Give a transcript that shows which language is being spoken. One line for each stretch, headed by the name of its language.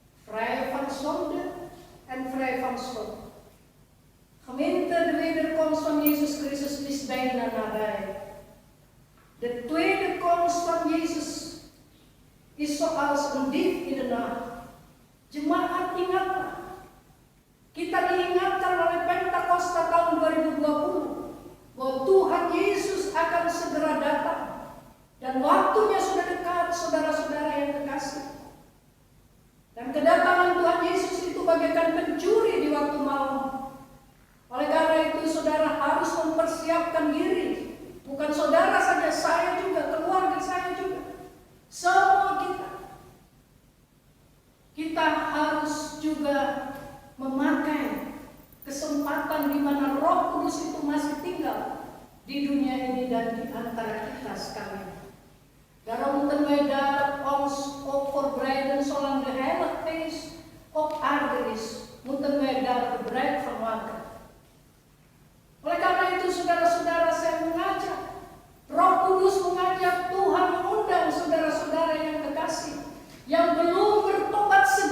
Dutch: Vrij van zonde en vrij van schuld. Gemeente, de wederkomst van Jezus Christus is bijna nabij. De tweede komst van Jezus is zoals een dief in de nacht.
Indonesian: Jemaat, ingatlah. Kita diingatkan oleh Pentakosta tahun 2020 bahwa Tuhan Yesus akan segera datang. Dan waktunya sudah dekat, saudara-saudara yang terkasih. Dan kedatangan Tuhan Yesus itu bagaikan pencuri di waktu malam. Oleh karena itu saudara harus mempersiapkan diri. Bukan saudara saja, saya juga, keluarga saya juga. Semua kita. Kita harus juga memakai kesempatan di mana Roh Kudus itu masih tinggal di dunia ini dan di antara kita sekalian.
Dutch: Daarom moeten wij daar ons ook voorbereiden zolang de Heilige Geest op aarde is. Moeten wij daar gebruik van maken.
Indonesian: Oleh karena itu saudara-saudara, saya mengajak, Roh Kudus mengajak, Tuhan mengundang saudara-saudara yang terkasih, yang belum bertobat